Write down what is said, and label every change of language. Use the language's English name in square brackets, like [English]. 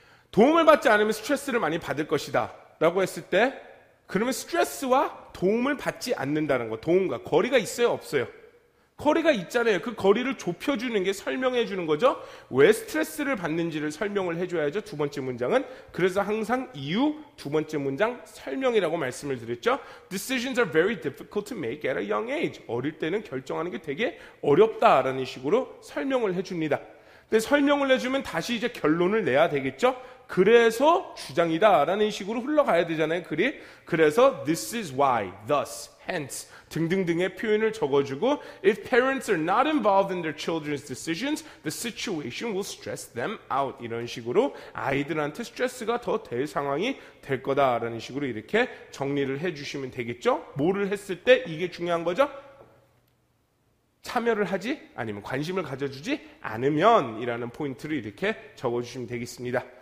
[Korean] 도움을 받지 않으면 스트레스를 많이 받을 것이다 라고 했을 때 그러면 스트레스와 도움을 받지 않는다는 거, 도움과 거리가 있어요, 없어요? 거리가 있잖아요. 그 거리를 좁혀주는 게 설명해 주는 거죠. 왜 스트레스를 받는지를 설명을 해줘야죠. 두 번째 문장은. 그래서 항상 이유, 두 번째 문장 설명이라고 말씀을 드렸죠. [English] Decisions are very difficult to make at a young age. [Korean] 어릴 때는 결정하는 게 되게 어렵다라는 식으로 설명을 해줍니다. 근데 설명을 해주면 다시 이제 결론을 내야 되겠죠. 그래서 주장이다라는 식으로 흘러가야 되잖아요, 글이. 그래서 [English] this is why, thus, hence [Korean] 등등등의 표현을 적어주고 [English] if parents are not involved in their children's decisions, the situation will stress them out. [Korean] 이런 식으로 아이들한테 스트레스가 더 될 상황이 될 거다라는 식으로 이렇게 정리를 해주시면 되겠죠. 뭐를 했을 때 이게 중요한 거죠? 참여를 하지 아니면 관심을 가져주지 않으면 이라는 포인트를 이렇게 적어주시면 되겠습니다.